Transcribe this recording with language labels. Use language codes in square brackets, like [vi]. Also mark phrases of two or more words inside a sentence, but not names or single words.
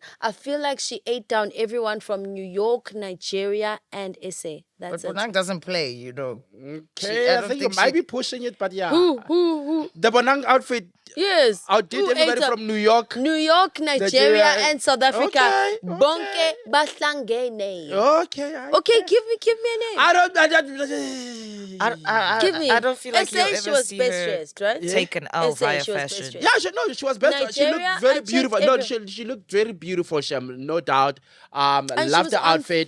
[en] I feel like she ate down everyone from New York, Nigeria, and SA. But That's it. Bonang doesn't play, you know. Okay, I I don't think you think might she- be pushing it, but yeah. Who? The Bonang outfit Yes. outdid Who everybody ate up? from New York. New York, Nigeria, Nigeria, and South Africa. Okay, [zu] Bonke bahlangene. [en] Okay. Okay, give me a name. I don't. Give me. I don't feel like SA, you'll she ever was see best her dressed, right? take an L SA, via she was best fashion. dressed. Yeah, she was better. She Nigeria, looked very I checked beautiful. No, every- she looked very beautiful, Shem, no doubt. she Loved was the on outfit,